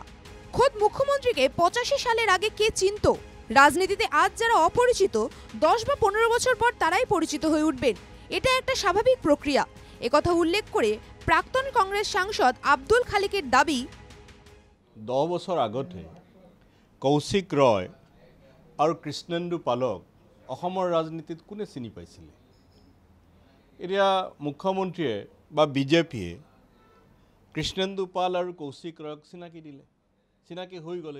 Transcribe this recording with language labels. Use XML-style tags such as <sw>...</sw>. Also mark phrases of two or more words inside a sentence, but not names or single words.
<bn>খোদ মুখ্যমন্ত্রীকে 85 সালের আগে কে চিনত? রাজনীতিতে আজ যারা অপরিচিত, 10 বা 15 বছর পর তারাই পরিচিত হয়ে উঠবেন। এটা একটা স্বাভাবিক প্রক্রিয়া। একথা উল্লেখ করে প্রাক্তন কংগ্রেস সাংসদ আব্দুল খালিকের দাবি,</bn> <as>10 বছর আগতে কৌশিক ৰয় আৰু কৃষ্ণেন্দু পালক অসমৰ ৰাজনীতিত কোনে চিনি পাইছিলে? এতিয়া মুখ্যমন্ত্ৰীয়ে বা বিজেপিয়ে কৃষ্ণেন্দু পাল আৰু কৌশিক ৰয়ক চিনাকি দিলে, চিনাকি হৈ গ'ল।</as>